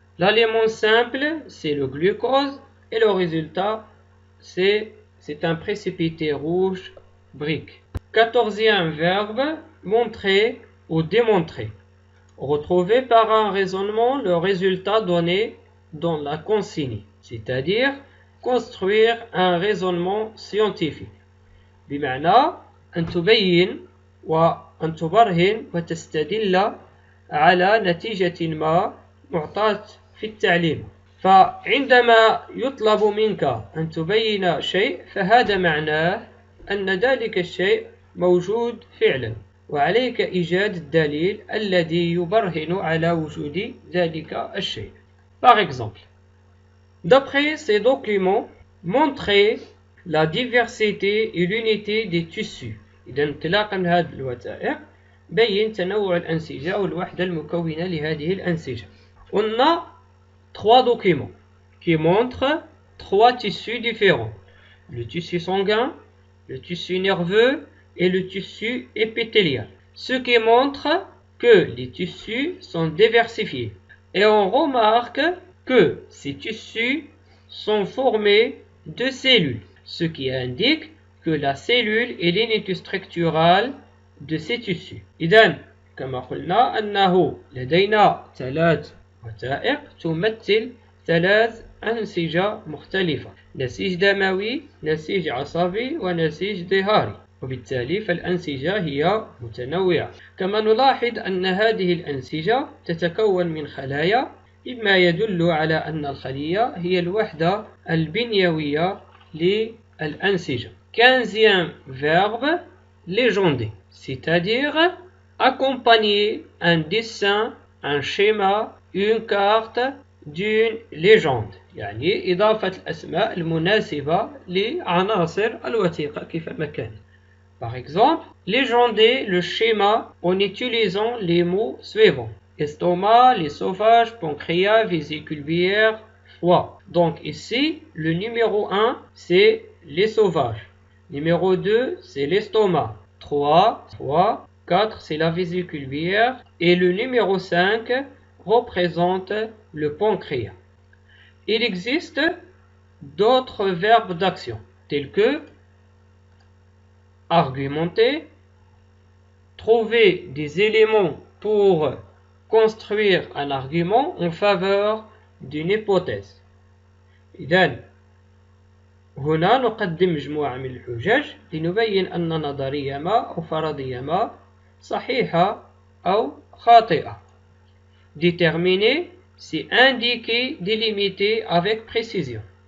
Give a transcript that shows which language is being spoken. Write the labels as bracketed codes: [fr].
[fr] L'élément simple c'est le glucose et le résultat c'est un précipité rouge brique. 14e verbe, montrer ou démontrer. Retrouver par un raisonnement le résultat donné dans la consigne, c'est-à-dire construire un raisonnement scientifique. [ar] بمعنى أن تبين وأن تبرهن وتستدل على نتيجة ما معطاة في التعليم. فعندما يطلب منك أن تبين شيء فهذا معناه أن ذلك الشيء موجود فعلا وعليك إيجاد الدليل الذي يبرهن على وجود ذلك الشيء. [fr] Par exemple, d'après ces documents, montrer la diversité et l'unité des tissus. [ar] إذا انطلاقا من هذه الوثائق بين تنوع الأنسجة والوحدة المكونة لهذه الأنسجة. [fr] On a trois documents qui montrent trois tissus différents. Le tissu sanguin, le tissu nerveux et le tissu épithélial. Ce qui montre que les tissus sont diversifiés. Et on remarque que ces tissus sont formés de cellules, ce qui indique que la cellule est l'unité structurale de ces tissus. [ar] إذن كما قلنا أنه لدينا ثلاث وثائق تمثل ثلاث أنسجة مختلفة، نسيج دموي، نسيج عصبي ونسيج ظهاري، وبالتالي فالأنسجة هي متنوعة. كما نلاحظ أن هذه الأنسجة تتكون من خلايا، مما يدل على أن الخلية هي الوحدة البنيوية للأنسجة. [fr] 15e verbe, légender, c'est-à-dire accompagner un dessin, un schéma, une carte d'une légende، [ar] يعني إضافة الأسماء المناسبة لعناصر الوثيقة كيفما كانت. [fr] Par exemple, légender le schéma en utilisant les mots suivants: estomac, l'œsophage, pancréas, vésicule biliaire, foie. Donc ici, le numéro 1, c'est l'œsophage. Numéro 2, c'est l'estomac. 3, foie. 4, c'est la vésicule biliaire. Et le numéro 5 représente le pancréas. Il existe d'autres verbes d'action, tels que argumenter, trouver des éléments pour construire un argument en faveur d'une hypothèse. [ar] إذن هنا نقدم مجموعة من الحجج لنبين أن نظرية ما أو فرضية ما صحيحة أو خاطئة. [fr] Déterminer, c'est indiquer, délimiter avec précision.